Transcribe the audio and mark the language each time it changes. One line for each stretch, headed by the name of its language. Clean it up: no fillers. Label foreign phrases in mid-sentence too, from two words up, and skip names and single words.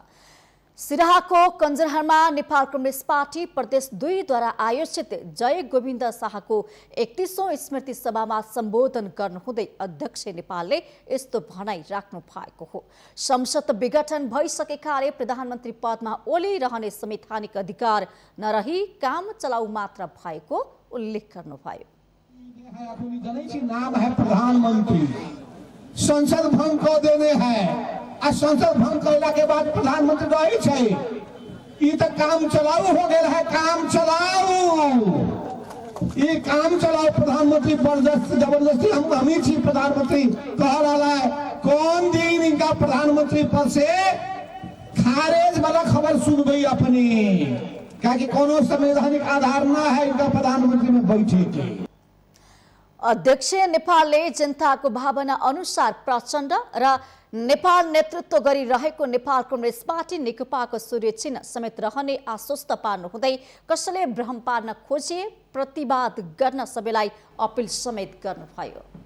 Nepali: सिराहाको कञ्जरहारमा नेपाल कम्युनिस्ट पार्टी प्रदेश 2 द्वारा आयोजित जय गोविन्द शाहको 31औं स्मृति सभामा सम्बोधन गर्नुहुँदै अध्यक्ष नेपालले यस्तो भनाई राख्नु भएको हो। संसद विघटन भइसकेकाले प्रधानमन्त्री पदमा ओली रहने संवैधानिक अधिकार नरही काम चलाउ मात्र भएको उल्लेख गर्नुभयो।
Maithili: नाम है प्रधानमंत्री, संसद भंग कर देने हैं। संसद भंग करला के बाद प्रधानमंत्री रही छे, ई तो काम चलाऊ हो गया है। काम चलाऊ, ये काम चलाऊ प्रधानमंत्री जबरदस्ती हम ही प्रधानमंत्री कह रहा है। कौन दिन इनका प्रधानमंत्री पद से खारिज वाला खबर सुन गई अपनी, क्या कि कोनो संवैधानिक आधार ना है इनका प्रधानमंत्री में बैठे के।
Nepali: अध्यक्ष नेपालले जनताको भावना अनुसार प्रचण्ड र नेपाल नेतृत्व गरिरहेको नेपाल कम्युनिस्ट पार्टी नेकपाको सूर्य चिन्ह समेत रहने आश्वस्त पार्नुहुँदै कसैले भ्रम पार्न खोजे प्रतिवाद गर्न सबैलाई अपिल समेत गर्नुभयो।